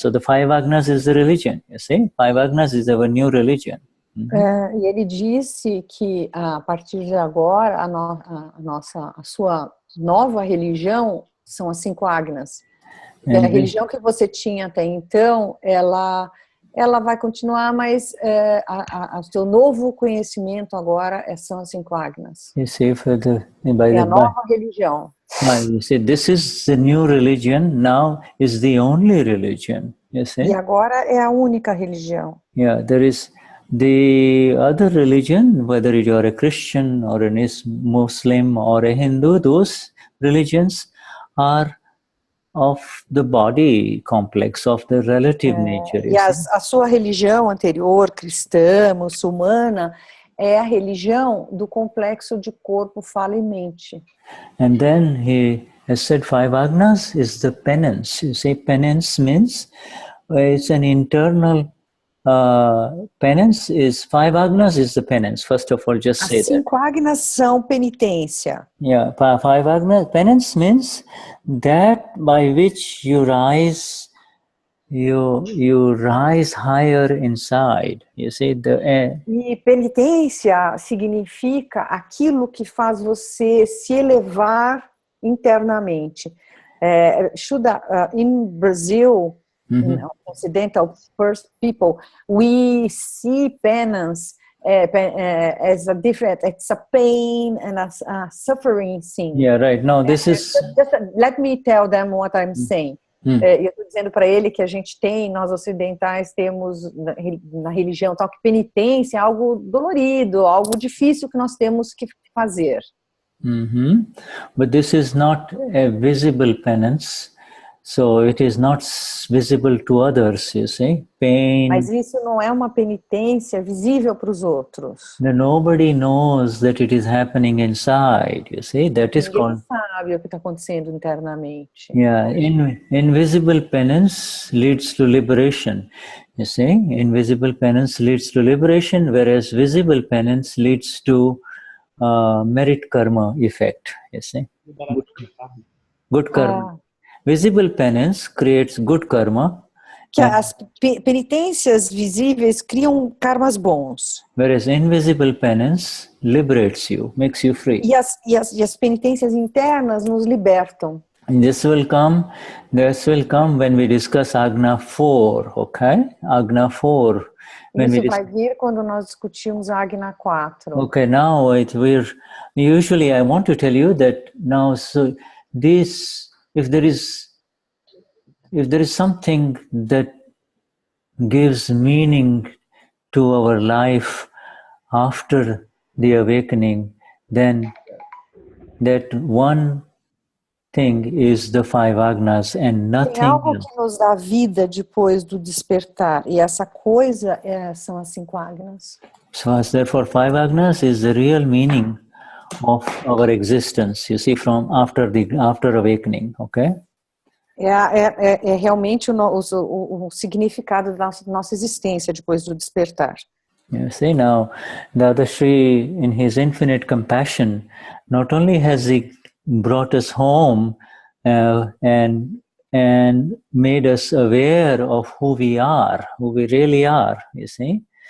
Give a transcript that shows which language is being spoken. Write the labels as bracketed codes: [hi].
[en] So the 5 Agnas is the religion, you see. 5 Agnas is our new religion. [pt] E ele disse que a partir de agora a sua nova religião são as 5 Agnas. E a religião que você tinha até então, ela vai continuar, mas o seu novo conhecimento agora são as 5 Agnas. [en] You see, [pt] é a nova religião. [en] You see, this is the new religion. Now is the only religion. You see? [pt] E agora é a única religião. [en] Yeah, there is the other religion, whether you are a Christian or a Muslim or a Hindu, those religions are of the body complex, of the relative nature. [pt] E a sua religião anterior, cristã, muçulmana, é a religião do complexo de corpo, fala e mente. [en] And then he has said 5 Agnas is the penance. You see, penance means it's an internal penance is 5 Agnas is the penance. First of all, just say that. [pt] As 5 Agnas são penitência. [en] Yeah, 5 Agnas, penance means that by which you rise, you rise higher inside. You see, [pt] E penitência significa aquilo que faz você se elevar internamente. [en] Shuddha, in Brazil, Occidental first people, we see penance as a different, it's a pain and a suffering thing. Yeah, right. No, this is... Just let me tell them what I'm saying. [pt] Eu estou dizendo para ele que a gente tem, nós ocidentais temos na religião tal, que penitência é algo dolorido, algo difícil que nós temos que fazer. [en] But this is not a visible penance. So it is not visible to others, you see. Pain. [pt] Mas isso não é uma penitência visível para os outros. [en] Nobody knows that it is happening inside, you see. That is called... [pt] Ninguém sabe o que está acontecendo internamente. [en] Yeah, invisible penance leads to liberation, you see. Invisible penance leads to liberation, whereas visible penance leads to merit karma effect, you see. Good karma. Visible penance creates good karma. [pt] Que as penitências visíveis criam karmas bons. [en] Whereas invisible penance liberates you, makes you free. [pt] E as penitências internas nos libertam. [en] This will come when we discuss Agna 4, okay? Agna 4. [pt] Isso vai vir quando nós discutirmos a Agna 4. [en] Okay, now usually I want to tell you that now, so this, if there is something that gives meaning to our life after the awakening, then that one thing is the 5 Agnas and nothing. [pt] Tem algo que nos dá vida depois do despertar, e essa coisa são as 5 Agnas. [en] So therefore 5 Agnas is the real meaning of our existence, you see, from after awakening, okay? [pt] É realmente o significado da nossa existência depois do despertar. [en] You see, now Dadashri, in his infinite compassion, not only has he brought us home and made us aware of who we really are, you see.